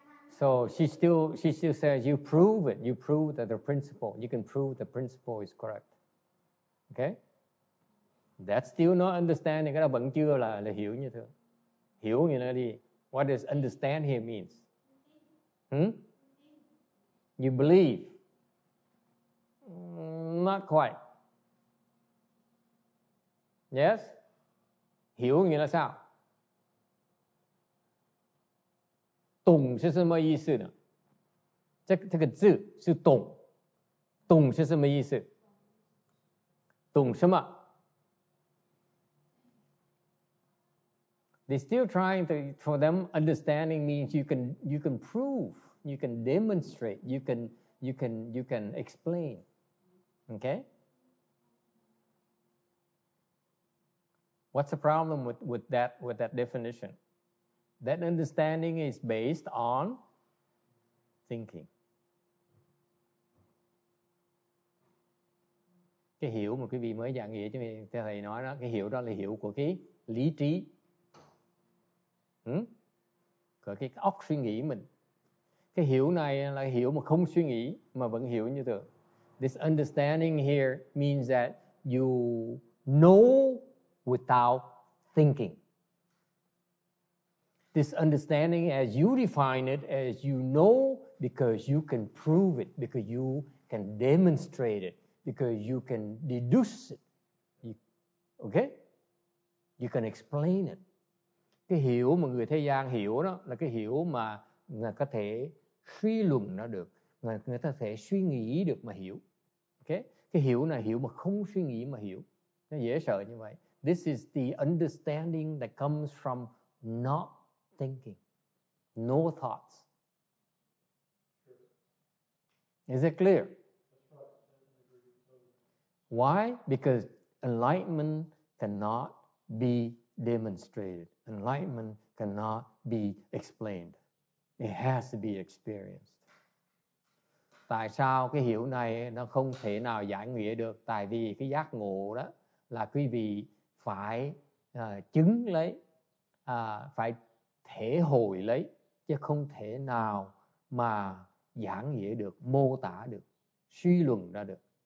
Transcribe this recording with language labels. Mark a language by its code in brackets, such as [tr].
[en] So she still says you prove it. You prove that the principle. You can prove the principle is correct. Okay? That's still not understanding. [vi] Cái đó vẫn chưa là hiểu như thường. Hiểu như là đi. [en] What does understand here means? You believe. Not quite. Yes? [vi] Hiểu nghĩa là sao? [zh] 懂是什么意思呢？这个字是懂。懂是什么意思？懂什么？ [en] They're still trying to, for them, understanding means you can prove, you can demonstrate, you can explain. Okay? What's the problem with that definition? That understanding is based on thinking. [vi] Cái hiểu mà quý vị mới giảng nghĩa cho thầy nói đó, cái hiểu đó là hiểu của cái lý trí. Của cái óc suy nghĩ mình. Cái hiểu này là hiểu mà không suy nghĩ mà vẫn hiểu như thường. [en] This understanding here means that you know without thinking. This understanding, as you define it, as you know, because you can prove it, because you can demonstrate it, because you can deduce it. Okay? You can explain it. [vi] Cái hiểu mà người thế gian hiểu đó là cái hiểu mà người có thể suy luận nó được, người ta có thể suy nghĩ được mà hiểu. Okay? Cái hiểu này hiểu mà không suy nghĩ mà hiểu. Nó dễ sợ như vậy. [en] This is the understanding that comes from not thinking. No thoughts. Is it clear? Why? Because enlightenment cannot be demonstrated. Enlightenment cannot be explained. It has to be experienced. [vi] Tại sao cái hiểu này nó không thể nào giải nghĩa được? Tại vì cái giác ngộ đó là quý vị phải chứng lấy, phải thể hội lấy, chứ không thể nào mà giảng nghĩa được, mô tả được, suy luận ra được.